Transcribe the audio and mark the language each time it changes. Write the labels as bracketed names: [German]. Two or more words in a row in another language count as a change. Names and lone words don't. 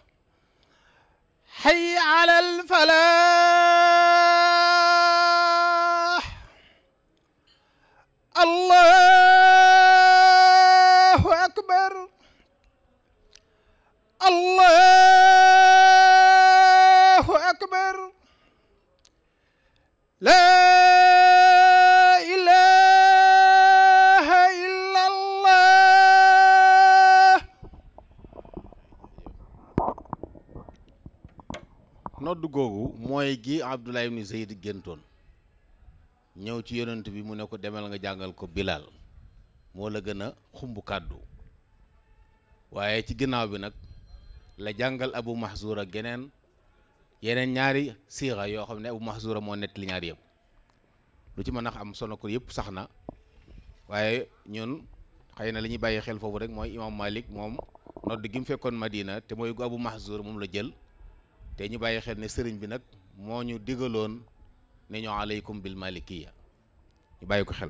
[Arabic] حي على الفلاح الله أكبر الله أكبر لا إله إلا الله. [Wolof] nodd googu mooy gi Abdullah ibn Zayd géntoon ñëw ci yonent bi mu ne ko demal nga jàngal ko Bilal moo la gën a xumb kàddu waaye ci ginnaaw bi nag la jàngal Abu Mahzura yeneen ñaari siira yoo xam ne Abu Mahzura moo nett li ñaari yëpp lu ci mën a am solo ko yëpp sax na waaye ñun xëy na li ñuy bàyyi xel foofu rek mooy imam Malik moom nodd gi mu fekkoon Madina te mooy gu Abu Mahzura moom la jël te ñu bàyyi xel ne sëriñ bi nag moo ñu digaloon ne ñoo [Arabic] عليكم بالمالكية [Wolof] ñu bàyyi ko xel.